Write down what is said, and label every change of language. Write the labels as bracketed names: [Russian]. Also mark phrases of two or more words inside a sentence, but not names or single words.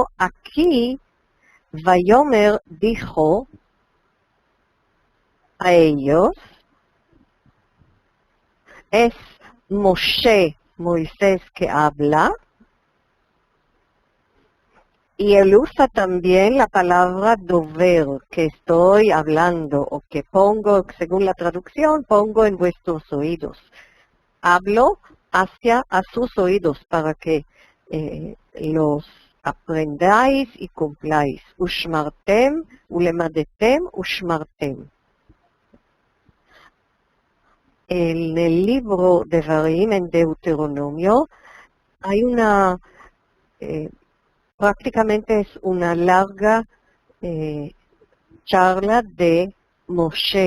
[Spanish] Aquí, Vayomer dijo a ellos, es Moshe, Moisés, que habla, y él usa también la palabra dover, que estoy hablando, o que pongo, según la traducción, pongo en vuestros oídos. Hablo hacia a sus oídos para que los aprendáis y cumpláis. [Hebrew] ושמרתם, ולמדתם, ושמרתם. [Spanish] En el libro de Devarim, en Deuteronomio, hay prácticamente es una larga charla de Moshe.